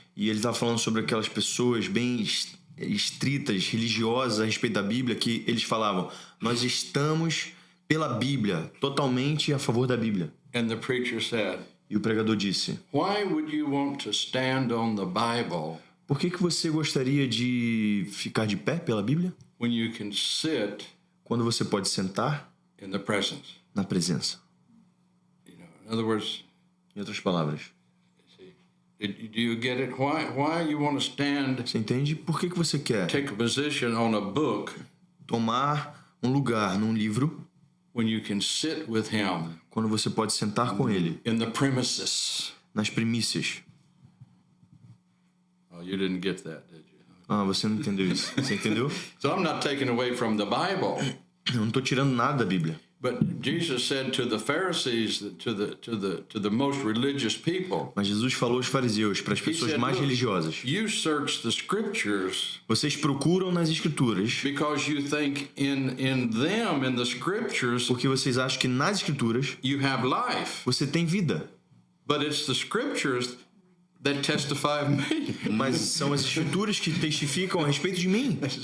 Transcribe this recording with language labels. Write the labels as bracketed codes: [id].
[pt] E ele estava falando sobre aquelas pessoas bem estritas, religiosas a respeito da Bíblia, que eles falavam, nós estamos pela Bíblia, totalmente a favor da Bíblia. [en] And the preacher said, [pt] E o pregador disse, [en] why would you want to stand on the Bible [pt] por que você gostaria de ficar de pé pela Bíblia [en] when you can sit [pt] quando você pode sentar [en] in the presence? [pt] na presença? [en] In other words, [pt] Em outras palavras, [en] Do you get it? Why you want to stand, [pt] Você entende? Por que você quer [en] take a position on a book [pt] tomar um lugar num livro [en] when you can sit with him [pt] quando você pode sentar com ele [en] in the premises? [pt] nas primícias? [en] Oh, you didn't get that, did you? [pt] Ah, você não entendeu isso. Você entendeu? [en] So I'm not taking away from the Bible, [pt] Eu não estou tirando nada da Bíblia. [en] but Jesus said to the Pharisees, to the most religious people, [pt] Mas Jesus falou aos fariseus, para as [en] he [pt] pessoas [en] said, [pt] mais [en] "Look, [pt] religiosas: [en] you search the scriptures [pt] vocês procuram nas escrituras [en] because you think in the scriptures, [pt] porque vocês acham que nas escrituras [en] you have life. [pt] você tem vida. [en] But it's the scriptures that testify of me." [pt] Mas são as escrituras que testificam a respeito de mim.